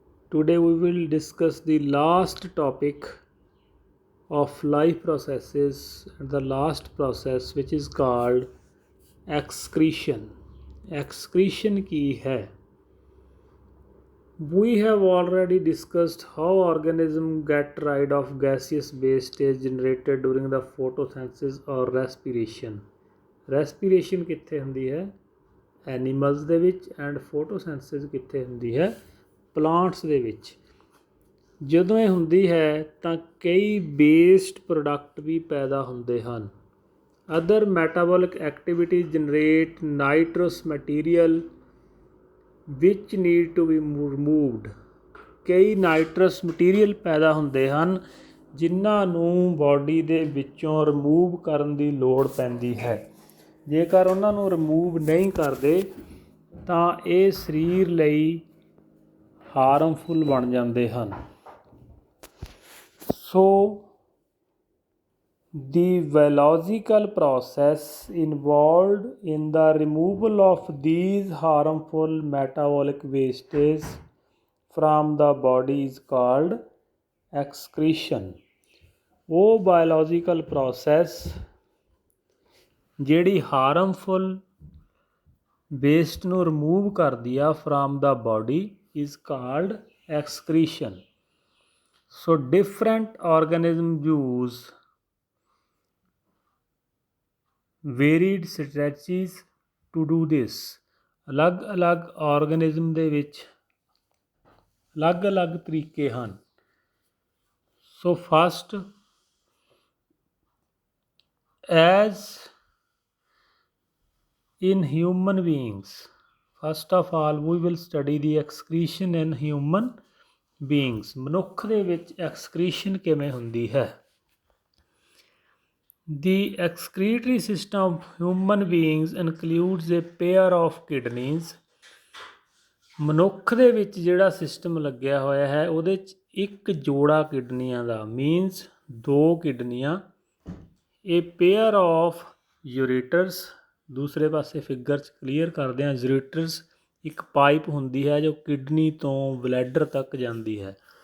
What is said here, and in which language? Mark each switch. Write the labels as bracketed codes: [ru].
[en] Today we will discuss the last topic of life processes, the last process which is called excretion. [pa] Excretion की है? [en] We have already discussed how organisms get rid of gaseous wastage generated during the photosynthesis or respiration. [pa] Respiration ਕਿੱਥੇ ਹੁੰਦੀ ਹੈ? Animals ਦੇ ਵਿੱਚ and photosynthesis ਕਿੱਥੇ ਹੁੰਦੀ ਹੈ? ਪਲਾਂਟਸ ਦੇ ਵਿੱਚ। ਜਦੋਂ ਇਹ ਹੁੰਦੀ ਹੈ ਤਾਂ ਕਈ ਵੇਸਟ ਪ੍ਰੋਡਕਟ ਵੀ ਪੈਦਾ ਹੁੰਦੇ ਹਨ। [en] Other metabolic activities generate nitrous material which need to be removed. [pa] ਕਈ ਨਾਈਟਰਸ ਮਟੀਰੀਅਲ ਪੈਦਾ ਹੁੰਦੇ ਹਨ ਜਿਨ੍ਹਾਂ ਨੂੰ ਬਾਡੀ ਦੇ ਵਿੱਚੋਂ ਰਿਮੂਵ ਕਰਨ ਦੀ ਲੋੜ ਪੈਂਦੀ ਹੈ। ਜੇਕਰ ਉਹਨਾਂ ਨੂੰ ਰਿਮੂਵ ਨਹੀਂ ਕਰਦੇ ਤਾਂ ਇਹ ਸਰੀਰ ਲਈ ਹਾਰਮਫੁਲ ਬਣ ਜਾਂਦੇ ਹਨ। [en] So the biological process involved in the removal of these harmful metabolic wastes from the body is called excretion। [pa] ਉਹ biological process ਜਿਹੜੀ ਹਾਰਮਫੁਲ ਵੇਸਟ ਨੂੰ ਰਿਮੂਵ ਕਰਦੀ ਆ [en] From the body is called excretion. So different organism use varied strategies to do this. [pa] ਅਲੱਗ-ਅਲੱਗ ਆਰਗੈਨਿਜ਼ਮ ਦੇ ਵਿੱਚ ਅਲੱਗ-ਅਲੱਗ ਤਰੀਕੇ ਹਨ। [en] So first, as in human beings, first of all we will study the excretion in human beings। [pa] ਮਨੁੱਖ ਦੇ ਵਿੱਚ excretion ਕਿਵੇਂ ਹੁੰਦੀ ਹੈ? [en] The excretory system of human beings includes a pair of kidneys। [pa] ਮਨੁੱਖ ਦੇ ਵਿੱਚ ਜਿਹੜਾ ਸਿਸਟਮ ਲੱਗਿਆ ਹੋਇਆ ਹੈ ਉਹਦੇ 'ਚ ਇੱਕ ਜੋੜਾ ਕਿਡਨੀਆਂ ਦਾ ਮੀਨਸ ਦੋ ਕਿਡਨੀਆਂ। [en] A pair of ureters, [pa] ਦੂਸਰੇ ਪਾਸੇ ਫਿਗਰ 'ਚ ਕਲੀਅਰ ਕਰਦੇ ਹਾਂ। ਯੂਰੇਟਰਸ ਇੱਕ ਪਾਈਪ ਹੁੰਦੀ ਹੈ ਜੋ ਕਿਡਨੀ ਤੋਂ ਬਲੈਡਰ ਤੱਕ ਜਾਂਦੀ ਹੈ।